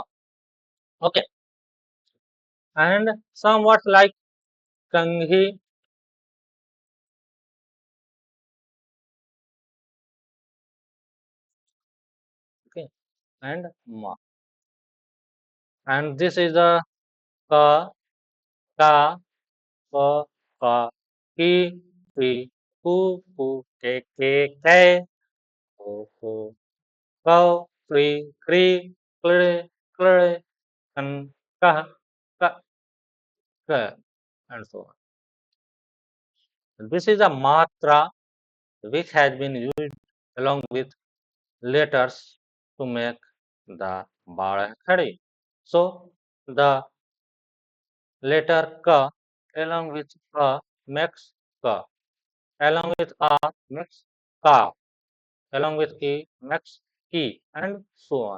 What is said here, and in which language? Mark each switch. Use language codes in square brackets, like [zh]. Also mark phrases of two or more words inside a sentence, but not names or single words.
[en] Okay, and somewhat like Kanghi, okay, and ma. And this is the ka, ka, ka, ka, ki, ki, ku, ku, ke, ko, ko, kau, kri, kle, kle, kan, ka, and so on. This is a matra which has been used along with letters to make the [hi] बारह खड़ी. [en] So the letter ka along with ka makes ka, along with a makes ka, along with e makes ki, and so on.